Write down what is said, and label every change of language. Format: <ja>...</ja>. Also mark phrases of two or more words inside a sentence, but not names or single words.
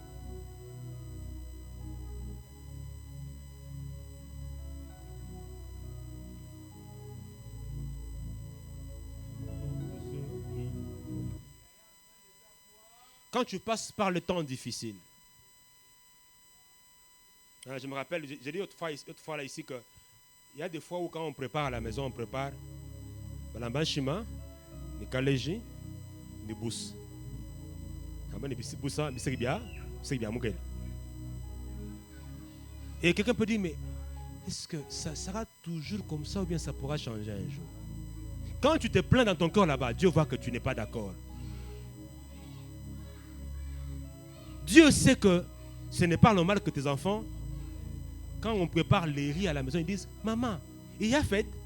<fr>Quand tu passes par le temps difficile, je me rappelle, j'ai dit autrefois là ici que il y a des fois où quand on prépare à la maison, on prépare</fr> <lua>balambanchima, ni kaleji, ni bous.</lua> <fr>Et quelqu'un peut dire, mais est-ce que ça sera toujours comme ça ou bien ça pourra changer un jour? Quand tu te plains dans ton cœur là-bas, Dieu voit que tu n'es pas d'accord. Dieu sait que ce n'est pas normal que tes enfants, quand on prépare les riz à la maison, ils disent, maman, il y a fête.</fr>